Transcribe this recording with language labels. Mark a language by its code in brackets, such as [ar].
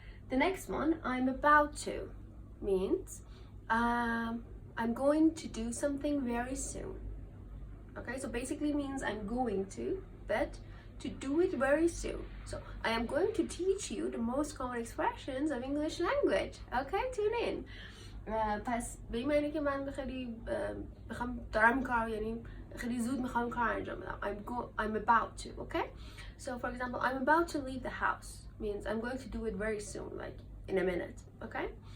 [en] The next one, I'm about to, means I'm going to do something very soon. Okay, so basically means I'm going to, but to do it very soon. So I am going to teach you the most common expressions of English language. Okay, tune in. [fa] پس به این معنی که من خیلی دارم کار، یعنی خیلی زود میخوام کار انجام بدم. [en] I'm about to, okay? So for example, I'm about to leave the house means I'm going to do it very soon, like in a minute, okay?